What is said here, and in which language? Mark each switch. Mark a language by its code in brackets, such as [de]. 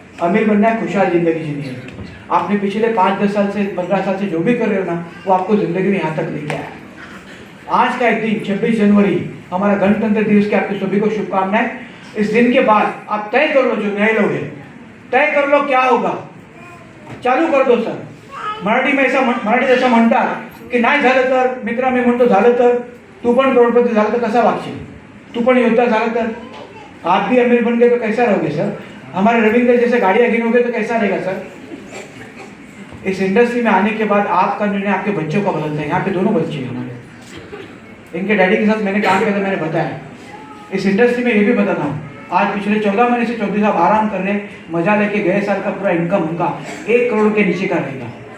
[hi] अमीर बनना है, खुशहाल जिंदगी जीनी है। आपने पिछले 5-10 साल से 15 साल से जो भी कर रहे हो ना, वो आपको जिंदगी में यहाँ तक लेके आया। आज का एक दिन 26 जनवरी हमारा गणतंत्र दिवस की आपके सभी को शुभकामनाएं। इस दिन के बाद आप तय कर लो, जो नए लोग हैं तय कर लो क्या होगा, चालू कर दो सर। [mr] मराठी जसं म्हणतात की नाही झालं तर, मित्रा मी म्हणतो झालं तर तू पण करोडपती झालं तर कसा वागशील, तू पण योद्धा झाला तर, [hi] आप भी अमीर बन गए तो कैसा रहोगे सर, हमारे रविंद्र जैसे गाड़ियां गिनोगे तो कैसा रहेगा सर। इस इंडस्ट्री में आने के बाद आपका निर्णय आपके बच्चों का बदलता है। यहाँ पे दोनों बच्चे हैं हमारे, इनके डैडी के साथ मैंने काम किया था, मैंने बताया इस इंडस्ट्री में ये भी बताना हूँ। आज पिछले 14 महीने से चौधरी साहब आराम कर रहे हैं, मजा लेके गए साल का पूरा इनकम उनका 1 करोड़ के नीचे का रहेगा।